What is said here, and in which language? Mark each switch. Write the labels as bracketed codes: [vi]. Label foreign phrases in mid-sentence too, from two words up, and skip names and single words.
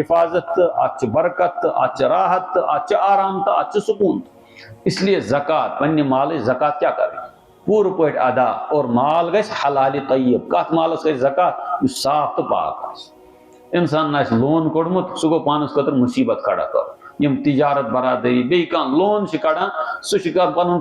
[ks] حفاظت تہٕ اتھ چھِ برکت تہٕ اتھ چھِ راحت تہٕ اتھ چھِ آرام تہٕ اتھ چھِ سکوٗن [ur] اس لیے [ks] زکات پننہِ مالٕچ زکات کیا کرٕنۍ پوٗرٕ پٲٹھۍ ادا اور مال گژھِ حلالہِ طیب کتھ مالس گژھِ زکات یُس صاف تہٕ پاک آسہِ انسان آسہِ لون کوٚڑمُت سُہ گوٚو پانس خٲطرٕ مصیبت کھڑا کرُن یم تجارت برادری بیٚیہِ کانٛہہ لون چھِ کڑان سُہ چھُ کران پنُن